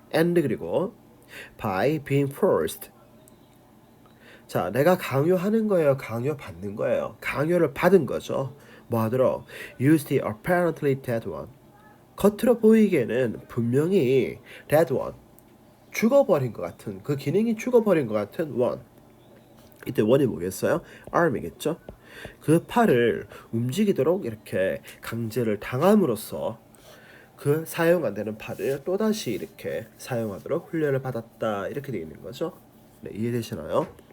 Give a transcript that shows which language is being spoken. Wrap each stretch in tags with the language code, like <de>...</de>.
<en>and</en> <ko>그리고</ko> <en>by being forced</en> <ko>자, 내가 강요하는 거예요? 강요받는 거예요? 강요를 받은 거죠. 뭐 하도록?</ko> <en>Use the apparently dead one.</en> <ko>겉으로 보이기에는 분명히</ko> <en>dead one.</en> <ko>죽어버린 것 같은, 그 기능이 죽어버린 것 같은 one. 이때 one이 뭐겠어요? arm이겠죠? 그 팔을 움직이도록 이렇게 강제를 당함으로써 그 사용 안 되는 팔을 또다시 이렇게 사용하도록 훈련을 받았다. 이렇게 되어 있는 거죠. 네, 이해되시나요?</ko>